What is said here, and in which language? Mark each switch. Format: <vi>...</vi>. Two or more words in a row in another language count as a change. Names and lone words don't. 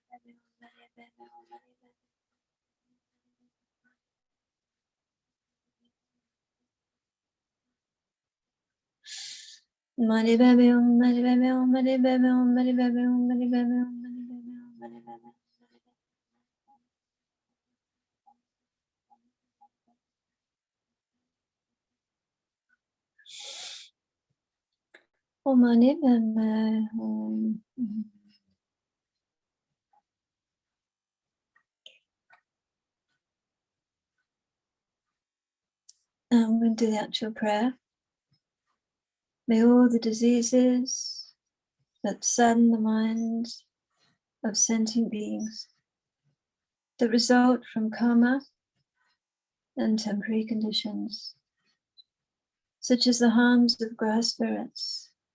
<sa>Mani Bami Om, Mani Bami Om, Mani Bami Om, Mani Bami Om, Mani Bami Om, Mani Bami Om, Mani Bami Om. Om Mani Bami Om.</sa> <en>I'm going to do the actual prayer. May all the diseases that sadden the minds of sentient beings that result from karma and temporary conditions, such as the harms of grass spirits,</en>